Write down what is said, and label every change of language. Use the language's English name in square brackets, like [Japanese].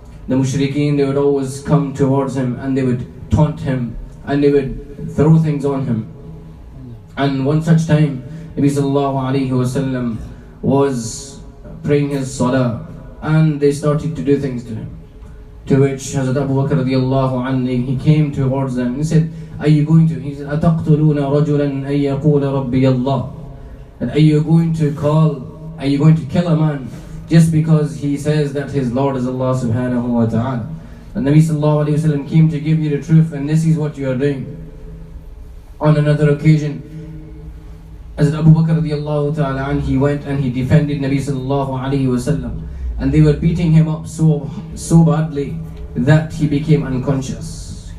[English] The mushrikeen, they would always come towards him and they would taunt him and they would throw things on him. And one such time, Nabi sallallahu alaihi wasallam was praying his salah and they started to do things to him. To which Hazrat Abu Bakr radiallahu anhu, he came towards them and he said, are you going to? He said, [Arabic] أَتَقْتُلُونَ رَجُلًا أَن يَقُولَ رَبِّيَ اللَّهِ. [English] And are you going to kill a man just because he says that his Lord is Allah subhanahu wa ta'ala? And Nabi sallallahu alayhi wa sallam came to give you the truth, and this is what you are doing. On another occasion, as Abu Bakr radiallahu ta'ala and he went and he defended Nabi sallallahu alayhi wa sallam, and they were beating him up so badly that he became unconscious.